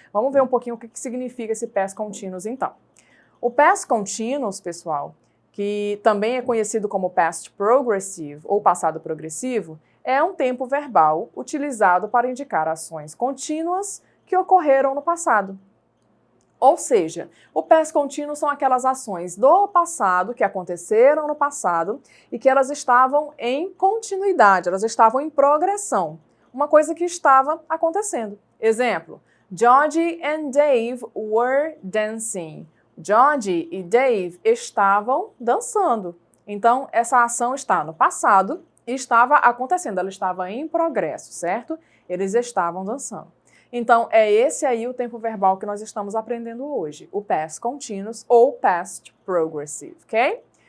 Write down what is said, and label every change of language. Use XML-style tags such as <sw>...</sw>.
<pt>Vamos ver um pouquinho o que significa esse past continuous, então. O past continuous, pessoal, que também é conhecido como past progressive ou passado progressivo, é um tempo verbal utilizado para indicar ações contínuas que ocorreram no passado. Ou seja, o past continuous são aquelas ações do passado que aconteceram no passado e que elas estavam em continuidade, elas estavam em progressão. Uma coisa que estava acontecendo. Exemplo,</pt> <en>Georgie and Dave were dancing.</en> <pt>Georgie e Dave estavam dançando. Então, essa ação está no passado e estava acontecendo, ela estava em progresso, certo? Eles estavam dançando. Então, é esse aí o tempo verbal que nós estamos aprendendo hoje, o past continuous ou past progressive, ok?</pt>